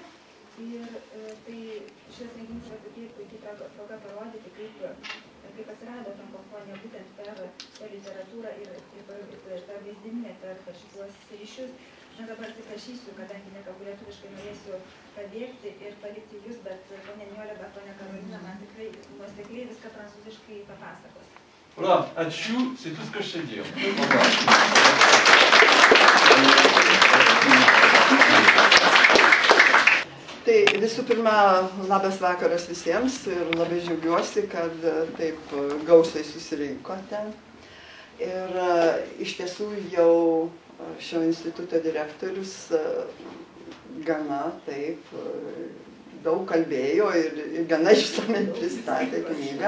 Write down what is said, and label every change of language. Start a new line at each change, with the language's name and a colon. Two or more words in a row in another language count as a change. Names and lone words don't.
Lithuanian: Ir tai šis renginys yra puikiai proga parodyti, kaip atsirado frankofonija būtent per literatūrą ir per vaizdininę, per šituos ryšius. Na, dabar atsiprašysiu, kadangi nekalbu lietuviškai, norėsiu pabėgti ir palikti jūs, bet ponia Nijolė, bet ponia Karolina man tikrai nuosekliai viską prancūziškai papasakos.
French: Voilà, ačiū, c'est tout ce que je sais dire.
Lithuanian: Tai visų pirma, labas vakaras visiems ir labai džiaugiuosi, kad taip gausiai susirinkote. Ir iš tiesų jau šio instituto direktorius gana taip daug kalbėjo ir gana išsamiai pristatė knygą.